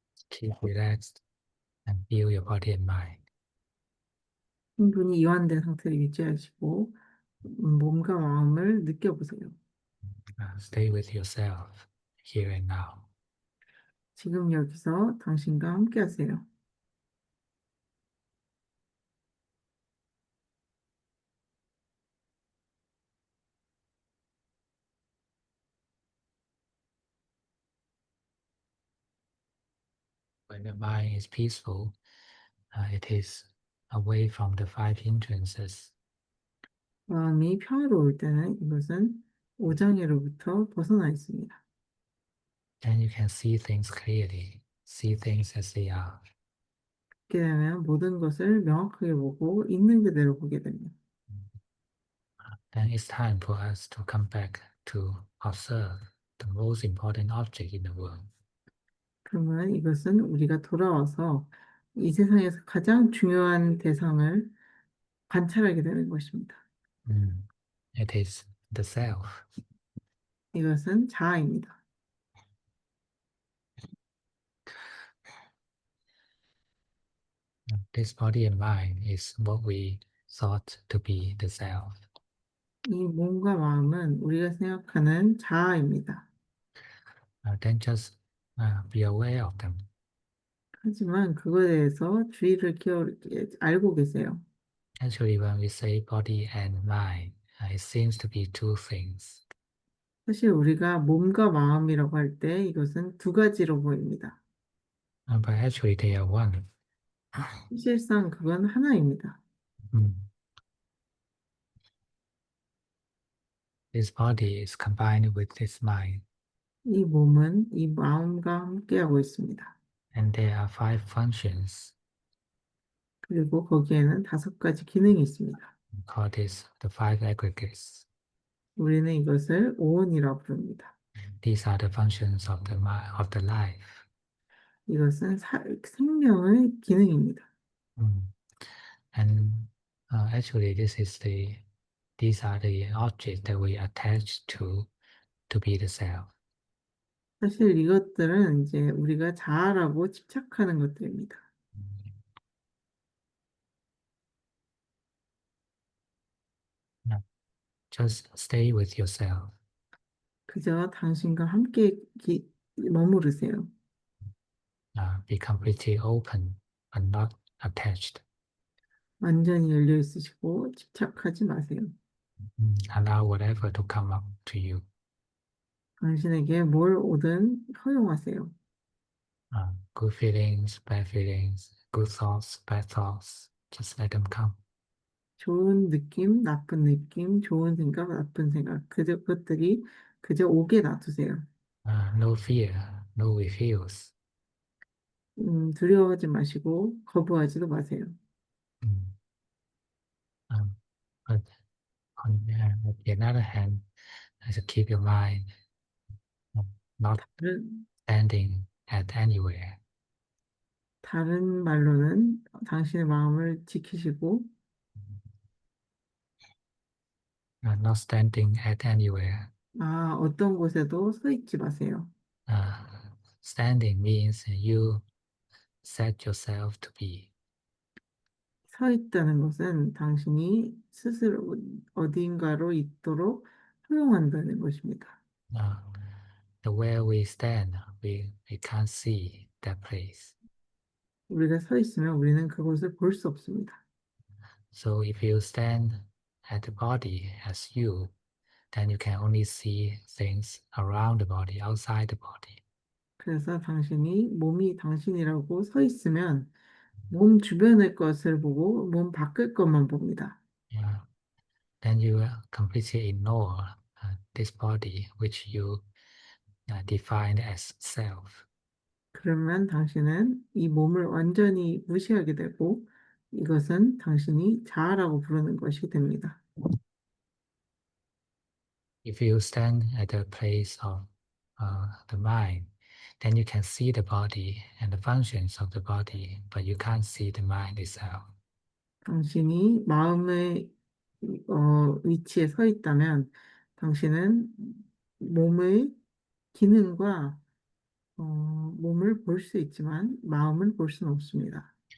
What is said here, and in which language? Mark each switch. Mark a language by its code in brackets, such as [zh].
[en] Keep relaxed and feel your body and mind. [ko] 충분히 이완된 상태를 유지하시고 몸과 마음을 느껴보세요. [en] Stay with yourself here and now. [ko] 지금 여기서 당신과 함께 하세요. [en] When the mind is peaceful, it is away from the five hindrances. [ko] 마음이 평화로울 때는 이것은 오장애로부터 벗어나 있습니다. [en] then you can see things clearly, see things as they are. [ko] 그렇게 되면 모든 것을 명확하게 보고 있는 그대로 보게 됩니다. [en] Then it's time for us to come back to observe the most important object in the world. [ko] 그러면 이것은 우리가 돌아와서 이 세상에서 가장 중요한 대상을 관찰하게 되는 것입니다. [en] Mm. It is the self. [ko] 이것은 자아입니다. [en] This body and mind is what we thought to be the self. [ko] 이 몸과 마음은 우리가 생각하는 자아입니다. [en] Then just be aware of them. [ko] 하지만 그거에 대해서 주의를 알고 계세요. [en] Actually, when we say body and mind, it seems to be two things. [ko] 사실 우리가 몸과 마음이라고 할 때 이것은 두 가지로 보입니다. [en] But actually, they are one. [ko] 실질상 그건 하나입니다. Mm. [en] This body is combined with this mind, [ko] 이 몸은 이 마음과 함께하고 있습니다. [en] and there are five functions. [ko] 그리고 거기에는 다섯 가지 기능이 있습니다. [en] We call this the five aggregates. [ko] 우리는 이것을 오온이라고 부릅니다. [en] These are the functions of the of the life. [ko] 이것은 생명의 기능입니다. Mm. [en] And actually, these are the objects that we attach to be the self. [ko] 사실 이것들은 이제 우리가 자아라고 집착하는 것들입니다. Yeah. [en] Just stay with yourself. [ko] 그저 당신과 함께 머무르세요. [en] Be completely open and not attached. [ko] 완전히 열려 있으시고 집착하지 마세요. [en] Allow whatever to come up to you. [ko] 당신에게 뭘 오든 허용하세요. [en] Good feelings, bad feelings, good thoughts, bad thoughts. Just let them come. [ko] 좋은 느낌, 좋은 생각, 나쁜 생각. 그것들이 그저 오게 놔두세요. [en] No fear, no refuse. [ko] 두려워하지 마시고 거부하지도 마세요. Mm. [en] Um, but on the other hand, just keep your mind not [ko] 다른, [en] standing at anywhere. [ko] 다른 말로는 당신의 마음을 지키시고 [en] Not standing at anywhere. [ko] 어떤 곳에도 서 있지 마세요. [en] Uh, Standing means you set yourself to be. [ko] 서 있다는 것은 당신이 스스로 어딘가로 있도록 허용한다는 것입니다. [en] Uh, the where we stand, we can't see that place. [ko] 우리가 서 있으면 우리는 그곳을 볼 수 없습니다. [en] So if you stand at the body as you, then you can only see things around the body, outside the body. [ko] 그래서 당신이 몸이 당신이라고 서 있으면 몸 주변의 것을 보고 몸 밖의 것만 봅니다. Yeah. [en] Then you completely ignore this body, which you define as self. [ko] 그러면 당신은 이 몸을 완전히 무시하게 되고 이것은 당신이 자아라고 부르는 것이 됩니다. [en] If you stand at the place of the mind, then you can see the body and the functions of the body, but you can't see the mind itself. [ko] 당신이 마음의 위치에 서 있다면 당신은 몸의 기능과 몸을 볼 수 있지만 마음을 볼 수는 없습니다.